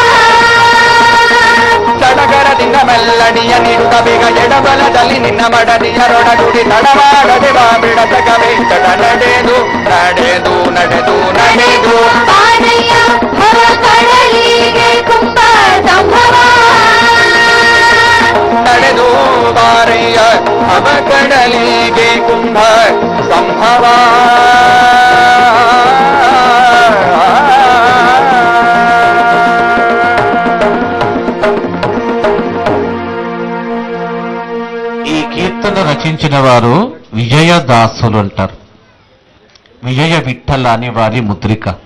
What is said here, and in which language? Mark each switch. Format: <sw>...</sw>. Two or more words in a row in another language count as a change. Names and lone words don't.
<kn>ಸಡಗರದಿಂದ ಮೆಲ್ಲಡಿಯ ನೀಡುತ್ತ ಬೇಗ ಎಡಬಲದಲ್ಲಿ ನಿನ್ನ ಮಡದಿಯರೊಡಗುಡಿ ತಡವಾಡದೆ ಬಾ ಬಿಡಸಕವೇ ತಡ ನಡೆದು ನಡೆದು ನಡೆದು ನಡೆದು ಬಾರಯ್ಯ ಭವ ಕಡಲಿಗೆ ಕುಂಭ ಸಂಭವ ನಡೆದು ಬಾರಯ್ಯ ಅವ ಕಡಲಿಗೆ ಕುಂಭ ಸಂಭವ</kn> <te>ఈ కీర్తన రచించిన వారు విజయదాసులు అంటారు. విజయ విఠల అనే వారి ముద్రిక.</te>